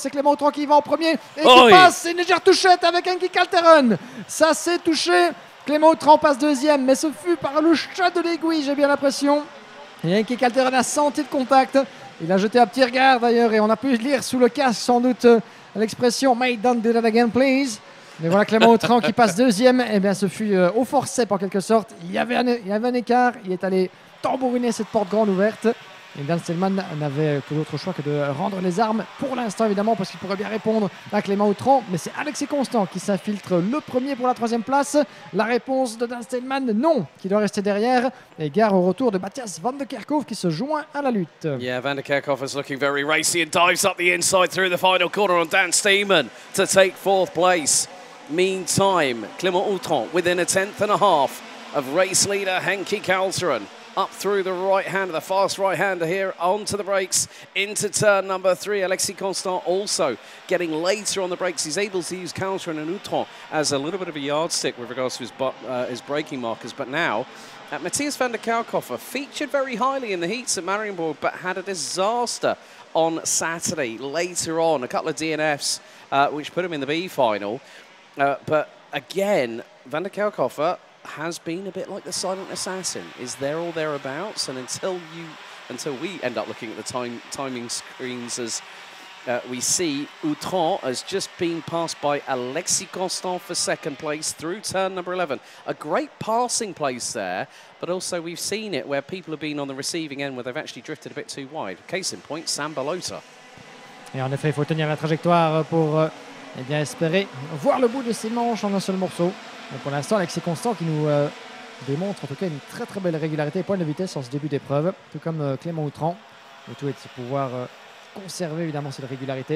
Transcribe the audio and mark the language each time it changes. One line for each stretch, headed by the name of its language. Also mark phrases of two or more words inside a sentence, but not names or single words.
French: C'est Clément Outron qui va en premier et qui passe. C'est une légère touchette avec Henki Kalteren. Ça s'est touché. Clément Outron passe 2e, mais ce fut par le chat de l'aiguille, j'ai bien l'impression. Et Henki Kalteren a senti le contact. Il a jeté un petit regard d'ailleurs et on a pu lire sous le casque sans doute l'expression
English: "Mate, don't do that again, please".
French: Mais voilà Clément Outron qui passe 2e. Eh bien, ce fut au forceps en quelque sorte. Il y avait un écart. Il est allé tambouriner cette porte grande ouverte. Et Dan Stenman n'avait que d'autre choix que de rendre les armes pour l'instant évidemment, parce qu'il pourrait bien répondre à Clément Outron. Mais c'est Alexis Constant qui s'infiltre le premier pour la 3e place. La réponse de Dan Stenman, non, qui doit rester derrière. Et gare au retour de Matthias van der Kerkhoff qui se joint à la lutte.
English: Yeah, van der Kerkhoff is looking very racy and dives up the inside through the final corner on Dan Steeman to take 4th place. Meantime, Clément Outron within a 10th and a half of race leader Henki Kalteren. up through the right-hander, the fast right-hander here onto the brakes into turn number 3. Alexis Constant also getting later on the brakes. He's able to use Caltrin and Outron as a little bit of a yardstick with regards to his braking markers. But now, Matthias van der Kerkhofer featured very highly in the heats at Marienborg, but had a disaster on Saturday. Later on, a couple of DNFs, which put him in the B final. But again, van der Kerkhofer has been a bit like the silent assassin, is there or thereabouts, and until we end up looking at the timing screens as we see Outron has just been passed by Alexis Constant for second place through turn number 11. A great passing place there, but also we've seen it where people have been on the receiving end where they've actually drifted a bit too wide. Case in point, Sam Balota.
French: Et en effet, il faut tenir la trajectoire pour eh bien, espérer voir le bout de ses manches en un seul morceau. Mais pour l'instant, Alexis Constant qui nous démontre en tout cas une très très belle régularité et point de vitesse en ce début d'épreuve, tout comme Clément Outran. Le tout est de pouvoir conserver évidemment cette régularité.